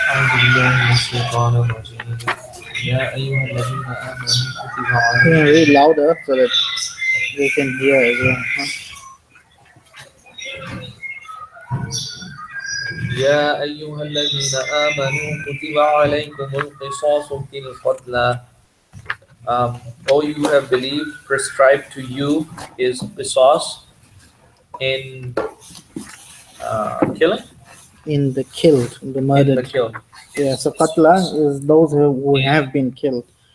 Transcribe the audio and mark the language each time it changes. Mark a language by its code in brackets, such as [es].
[ar] أعوذ بالله من الشيطان الرجيم. يا أيها الذين آمنوا كتب عليكم [en] Yeah, read louder so that they can hear as well. Huh? [ar] يا أيها الذين آمنوا كتب عليكم القصاص في القتلى. [en] All you have believed, prescribed to you is qisas in killing, In the killed, in the in murdered. the kill. Yeah, so qatla is those who have been killed.